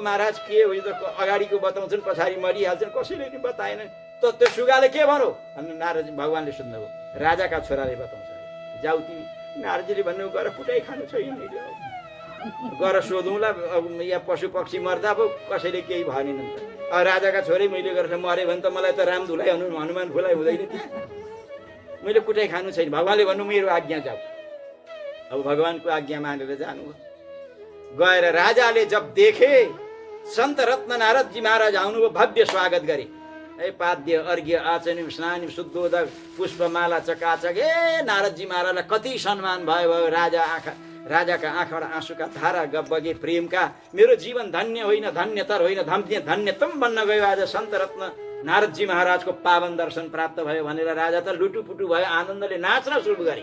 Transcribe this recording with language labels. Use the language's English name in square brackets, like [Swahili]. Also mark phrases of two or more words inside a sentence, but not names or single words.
[Nepali] महाराज के हो यो त अगाडिको बताउँछन् पछाडि मरिहाल्छन्, कसैले नि बताएन त, त्यो सुगाले के भनौ भन्नु नारदजी भगवानले सुन्नुभयो। राजाका छोराले बताउँछ, जाऊ तिमी। नारदजीले भन्नु गएर कुटाइ खानु छैन, गएर सोधौँला, यहाँ पशु पक्षी मर्दा पो कसैले केही भनेन त। अब राजाका छोरै मैले गरेर मऱ्यो भने त मलाई त राम धुलाइ हनुमान फुलाइ हुँदैन थियो, मैले कुटाइ खानु छैन। भगवानले भन्नु मेरो आज्ञा जाऊ। अब भगवानको आज्ञा मानेर जानुभयो। गएर राजाले जब देखे सन्त रत्न नारदजी महाराज आउनुभयो, भव्य स्वागत गरे। पाद्य अर्घ्य आचन्यम स्नानिम शुद्धोदक पुष्पमाला चकाचक। नारदजी महाराजलाई कति सम्मान भयो। राजाका आँखाबाट आँसुका धारा बगे प्रेमका। मेरो जीवन धन्य होइन, धन्यतर होइन, धन्यतम बन्न गयो। आज सन्त रत्न नारदजी महाराजको पावन दर्शन प्राप्त भयो भनेर राजा त लुटुपुटु भयो, आनन्दले नाच्न सुरु गरे।